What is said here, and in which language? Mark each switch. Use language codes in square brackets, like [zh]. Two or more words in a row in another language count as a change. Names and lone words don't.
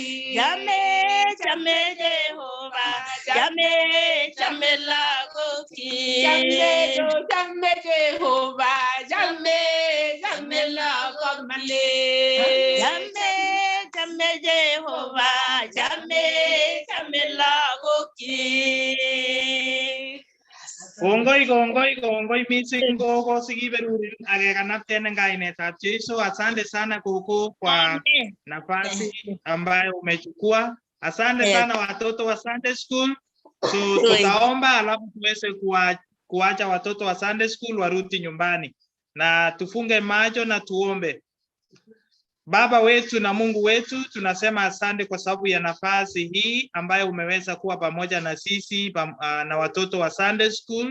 [kln] Chame Jehova. Chame lagoki. Chame Jehova. Chame lagoki. Chame Jehova. Chame lagoki. Kongoi missing gogo sikiberurin akekanapten en kainetab Jesu. [sw] Asante sana gogo kwa nafasi ambayo umechukua. Asante sana watoto wa [en] Sunday school. [sw] So tutaomba alafu tuweze kuacha watoto wa [en] Sunday school [sw] warudi nyumbani. Na tufunge macho na tuombe. Baba wetu na Mungu wetu, tunasema asante kwa sababu ya nafasi hii ambayo umeweza kuwa pamoja na sisi na watoto wa [en] Sunday school.